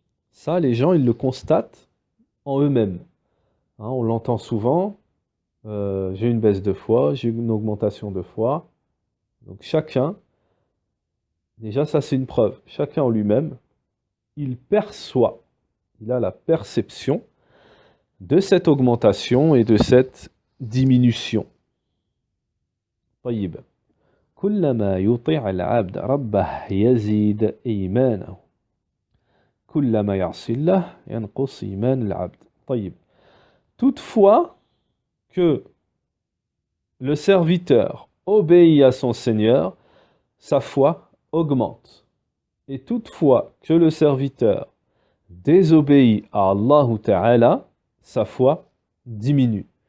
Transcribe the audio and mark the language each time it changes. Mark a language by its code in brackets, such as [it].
[fr] Ça, les gens, ils le constatent en eux-mêmes. Hein, on l'entend souvent, j'ai une baisse de foi, j'ai une augmentation de foi. Donc chacun, déjà ça c'est une preuve, chacun en lui-même, il perçoit, il a la perception de cette augmentation et de cette diminution. [ar] طيب كلما يطيع العبد ربه يزيد إيمانه كلما يعصي الله ينقص إيمان العبد. طيب. [fr] Toutefois que le serviteur obéit à son Seigneur, sa foi augmente. Et toutefois que le serviteur désobéit à Allah Ta'ala, sa foi diminue.